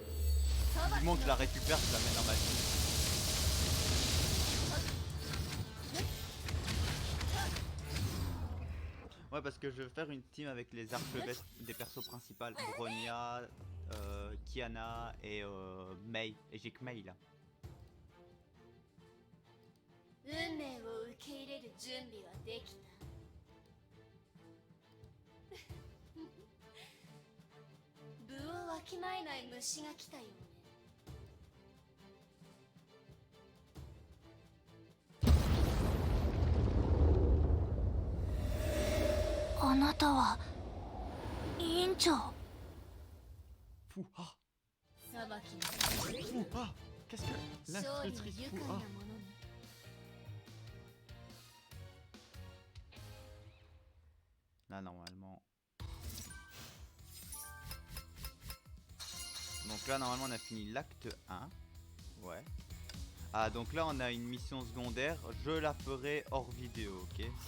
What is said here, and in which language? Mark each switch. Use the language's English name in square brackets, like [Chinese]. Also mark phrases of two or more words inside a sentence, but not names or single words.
[French] Du moment que je la récupère, je la mets dans ma team. Ouais, parce que je veux faire une team avec les archevêques des persos principales. Bronya, Kiana et Mei. Et j'ai que Mei là. [Japanese] 運命を受け入れる準備はできた。部をわきまえない虫が来たようね。あなたは委員長。 [French] Fou, ah, [Japanese] 裁きの [French] fou, ah. Qu'est-ce que [Japanese] 勝利の [French] l'institutrice [Japanese] 愉 [French] fou, [Japanese] 快なも [French] ah. [Japanese] のね。 [French] Là normalement. Donc là normalement on a fini l'acte 1. Ouais. Ah donc là on a une mission secondaire. Je la ferai hors vidéo, ok.